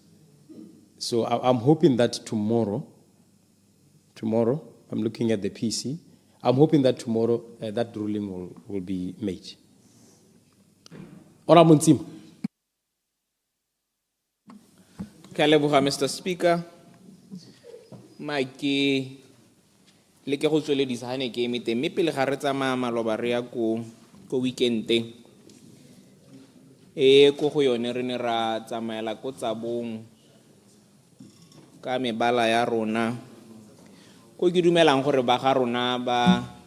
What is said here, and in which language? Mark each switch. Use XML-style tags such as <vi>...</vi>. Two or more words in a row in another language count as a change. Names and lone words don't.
<en>So I'm hoping that tomorrow, I'm looking at the PC, I'm hoping that tomorrow that ruling will be made. Honourable Ntsima. Mr. Speaker, Mikey,</en> <tn>le ke go tsweledisa ha ne ke emete mme pele ga re tsamaya maloba re ya ko weekendeng ko go yone re ne ra tsamaela ko tsabong ka mebala ya rona ko ke dumelang gore ba ga rona ba</tn>